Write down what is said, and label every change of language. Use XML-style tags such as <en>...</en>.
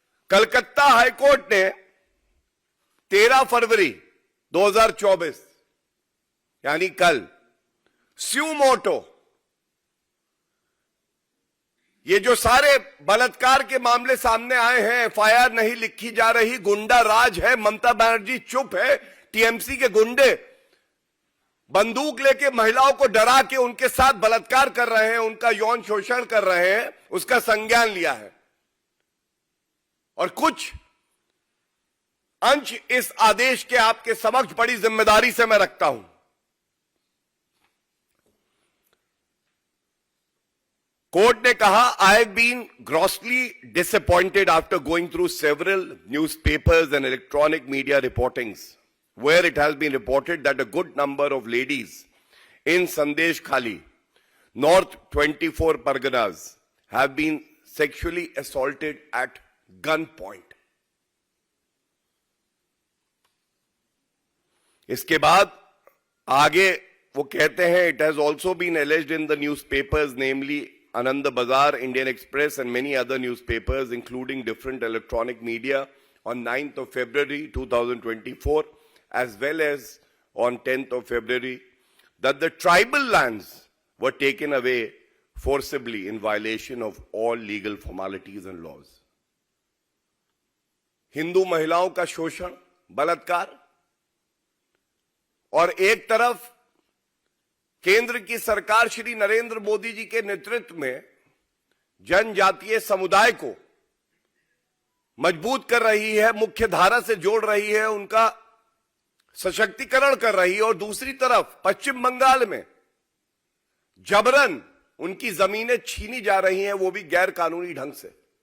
<hi>Calcutta high court ने 13 फरवरी 2024 यानी कल स्यू मोटो, ये जो सारे बलात्कार के मामले सामने आए हैं, एफआईआर नहीं लिखी जा रही, गुंडा राज है, ममता बनर्जी चुप है, टीएमसी के गुंडे बंदूक लेके महिलाओं को डरा के उनके साथ बलात्कार कर रहे हैं, उनका यौन शोषण कर रहे हैं, उसका संज्ञान लिया है। और कुछ अंश इस आदेश के आपके समक्ष बड़ी जिम्मेदारी से मैं रखता हूं।</hi> <en>Court ने कहा, I have been grossly disappointed after going through several newspapers and electronic media reportings where it has been reported that a good number of ladies in Sandesh Khali, North 24 Parganas, have been sexually assaulted at gunpoint.</en> <hi>इसके बाद आगे वो कहते हैं,</hi> <en>it has also been alleged in the newspapers, namely Anand Bazar, Indian Express and many other newspapers including different electronic media on 9th of February 2024 as well as on 10th of February that the tribal lands were taken away forcibly in violation of all legal formalities and laws.</en> <hi>Hindu महिलाओं का शोषण, बलात्कार, और एक तरफ केंद्र की सरकार श्री नरेंद्र मोदी जी के नेतृत्व में जनजातीय समुदाय को मजबूत कर रही है, मुख्य धारा से जोड़ रही है, उनका सशक्तिकरण कर रही है, और दूसरी तरफ पश्चिम बंगाल में जबरन उनकी जमीनें छीनी जा रही हैं, वो भी गैर कानूनी ढंग से।</hi>